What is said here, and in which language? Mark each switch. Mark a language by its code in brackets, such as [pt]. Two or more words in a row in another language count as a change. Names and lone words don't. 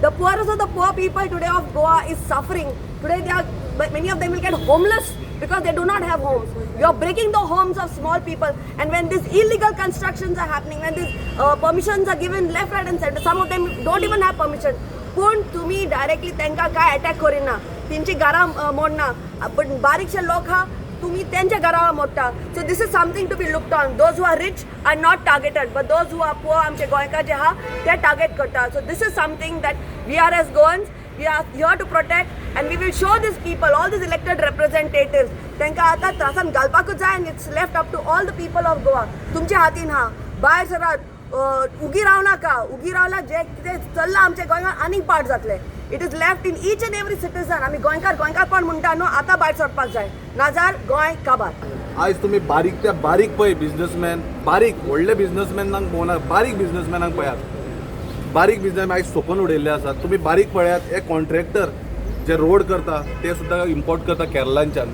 [en] poorest of the poor people today of Goa is suffering. Today many of them will get homeless because they do not have homes. You are breaking the homes of small people, and when these illegal constructions are happening, when these permissions are given left, right and center, some of them don't even have permission. [kok] पण तुम्ही डायरेक्टली त्यांना काय अटॅक करिना, त्यांची घरां मोडना, पण बारीकशे लोक हा तुम्ही त्यांच्या घरावर मोडटा. [en] so this is something to be looked on. those who are rich are not targeted, but those who are poor, [kok] आमचे गोंयकार जे हा ते टार्गेट करता. [en] so this is something that we are as Goans, we are here to protect, and we will show these people, all these elected representatives, [kok] त्यांका आता त्रासान घालपाकूच जाय, [en] and it's left up to all the people of Goa. [kok] तुमच्या हातीन हा. भायर सरात उगी राव नाका. उगी रावला जे कितें चल्ला आमचे गोंयकार आनीक पाड जातले. [en] it is left in each and every citizen. [kok] आमी गोंयकार पण म्हणटा न्हू, आतां भायर सरपाक जाय, नाजाल्यार गोंय काबार. आज तुम्ही बारीक त्या बारीक पळय बिझनेसमॅन, बारीक व्हडले बिझनेसमॅनांक पळोवना, बारीक बिझनेसमॅनांक पळयात. बारीक बिझनेस आयज सोंपून उडयल्ले आसात. तुम्ही बारीक पळयात, हे कॉन्ट्रॅक्टर जे रोड करता ते सुद्दां इम्पोर्ट करता केरळांच्यान.